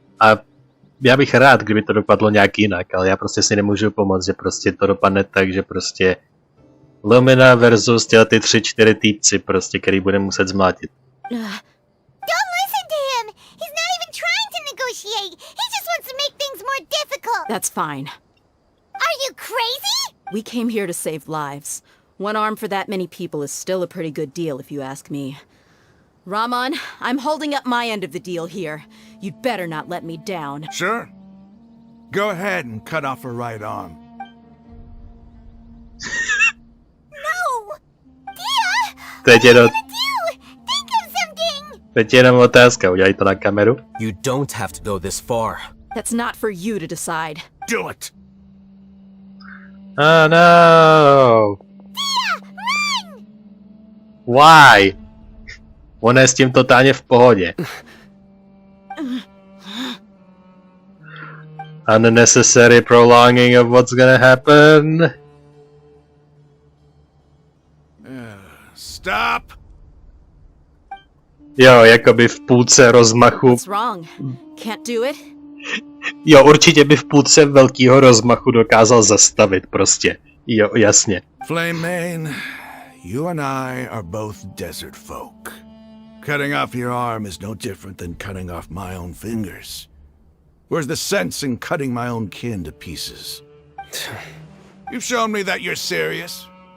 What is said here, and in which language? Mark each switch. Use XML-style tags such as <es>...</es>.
<cs>A já bych rád, kdyby to dopadlo nějak jinak, ale já prostě si nemůžu pomoct, že prostě to dopadne tak, že prostě Lumina versus ty 3-4 týpci prostě, který bude muset zmlátit.</cs> <en>Don't listen to him! He's not even trying to negotiate! He just wants to make things more difficult! That's fine. Are you crazy? We came here to save lives. One arm for that many people is still a pretty good deal, if you ask me. Raman, I'm holding up my end of the deal here. You'd better not let me down. Sure. Go ahead and cut off her right arm. No! Dia!</en> <cs>Teď je</cs> <en>What do? Think of something!</en> <cs>Teď je jenom otázka, udělej to na kameru?</cs> <en>You don't have to go this far. That's not for you to decide. Do it! Oh no! Dia! Run! Why?</en> <cs>Ona je s tím totálně v pohodě.</cs> <en>Unnecessary prolonging of what's gonna happen. Stop!</en> <cs>Jo, jakoby v půlce rozmachu.</cs> <en>What's wrong? Can't do it?</en> <cs>Jo, určitě by v půlce velkého rozmachu dokázal zastavit prostě. Jo, jasně.</cs> <en>Flame Mane, you and I are both desert folk. Cutting off your arm is no different than cutting off my own fingers. Where's the sense in cutting my own kin to pieces? You've shown me that you're serious.</en>